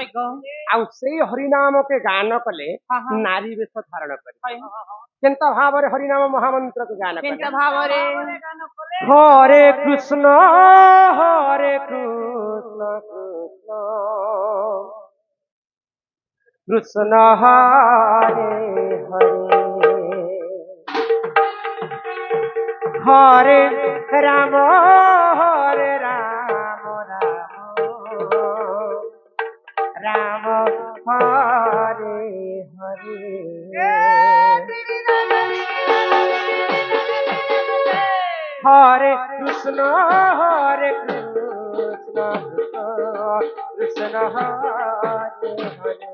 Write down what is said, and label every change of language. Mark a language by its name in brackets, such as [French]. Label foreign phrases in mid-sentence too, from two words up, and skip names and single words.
[Odia] हाय गो ଆଉ ସେଇ ହରିନାମକେ ଗାନ କଲେ हाँ हाँ ନାରୀ ବେଶ ଧାରଣ କରି हाय କେନ୍ତା ଭାବରେ ହରିନାମ ମହାମନ୍ତ୍ରକୁ ଗାନ କଲେ। ଚିନ୍ତା ଭାବରେ [Sanskrit] ହରେ କୃଷ୍ଣ କୃଷ୍ଣ କୃଷ୍ଣ ହରେ হরে রাম হরে রাম রাম হরে হরে। হরে কৃষ্ণ কৃষ্ণ হরে হরে।